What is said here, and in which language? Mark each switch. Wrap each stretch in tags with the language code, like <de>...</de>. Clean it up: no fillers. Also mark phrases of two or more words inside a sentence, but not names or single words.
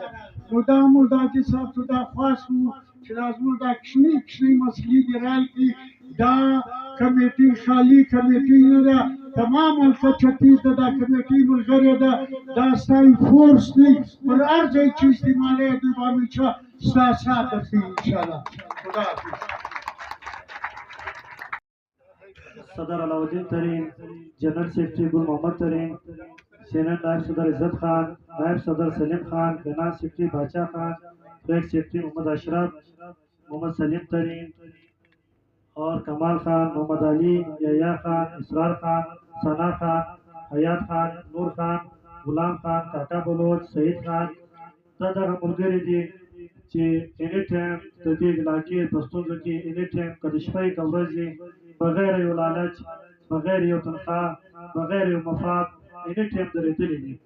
<ps>نو دا موږ د حاجي صاحب ته دا خواست وو چې دا زموږ دا کښني مسلې دي راکړي. دا کمیټې خالي کمیټې نه ده، تمام هلته چتیس ده، دا کمیټې ملګرې ده، دا ستاسې فورس دی. پر هر ځای چې استعمالوي دوی به همیشه ستا سات درکوي انشاءالله. خدا حافظ.</ps> <ur>صدر علاؤالدین ترین، جنرل سیکرٹری گل محمد ترین، سینئر نائب صدر عزت خان، نائب صدر سلیم خان، فائنانس سیکرٹری باچا خان، ٹریک سیکرٹری محمد اشرف، محمد سلیم ترین اور کمال خان، محمد علی، یحییٰ خان، اسرار خان، ثنا خان، حیات خان، نور خان، غلام خان، کاکا بلوچ، سعید خان.</ur> <ps>دا دغه ملګري دي چې</ps> <en>any time</en> <ps>د دې علاقې په ستونزو کې</ps> <en>any time</en> <ps>که د شپې که ورځې بغیر یو لالچ، بغیر یو تنخواه، بغیر یو مفاد</ps> <en>any time</en> <ps>درېدلي دي.</ps>